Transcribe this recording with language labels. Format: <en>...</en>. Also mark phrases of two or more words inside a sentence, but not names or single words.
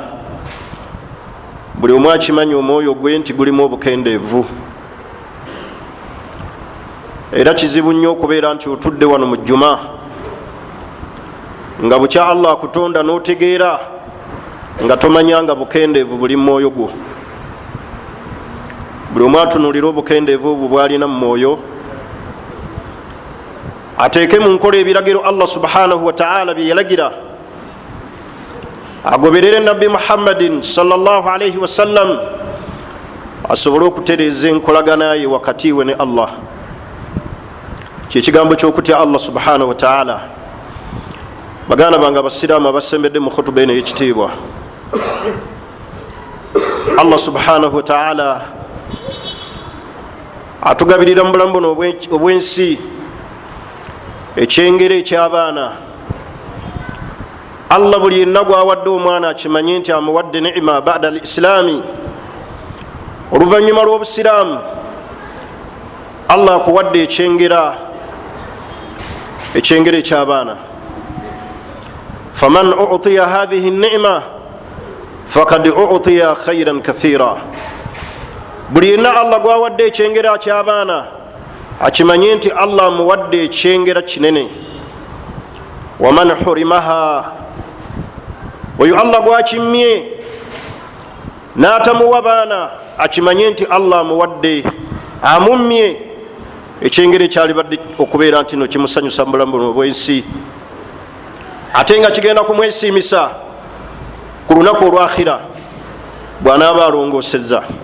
<lg>Buli omu akimanyi omwoyo gwe nti gulimu obukendeevu, era kizibu nnyo okubeera nti otudde wano mu jjuma nga bukya Allah akutonda n'otegeera nga tomanyanga bukendeevu buli mu mwoyo gwo. Buli omu atunuulira obukendeevu obwo bwalina mu mwoyo, ateeke mu nkola ebiragiro</lg> <ar>الله سبحانه وتعالى</ar> <lg>bye yalagira, agoberere nabbi Muhammadin</lg> <ar>صلى الله عليه وسلم,</ar> <lg>asobole okutereeza enkolagana ye wakati we ne Allah. Kyekigambo ky'okutya</lg> <ar>الله سبحانه وتعالى.</ar> <lg>Baganda bange abasiraamu abasembedde mu khutuba eno ey'ekitiibwa,</lg> <ar>الله سبحانه وتعالى</ar> <lg>atugabirira mu bulamu buno obw'ensi ekyengero eky'abaana. Allah buli yenna gwawadde omwana akimanye nti amuwadde</lg> <ar>نعمة بعد الإسلام,</ar> <lg>oluvanyuma lw'obusiraamu Allah akuwadde ekyengera ekyabaana.</lg> <ar>فمن أوتي هذه النعمة فقد أوتي خيرا كثيرا.</ar> <lg>buli yenna Allah gwawadde ekyengera kyabaana akimanye nti Allah amuwadde ekyengera kinene.</lg> <ar>ومن حرمها,</ar> <lg>oyo Allah gwakimye n'atamuwa baana akimanye nti Allah amuwadde amumye ekyengera ekyalibadde okubeera nti no kimusanyusa mu bulamu buno obwensi, ate nga kigenda kumwesiimisa ku lunaku olwakhira bw'anaaba alongoosezza.</lg>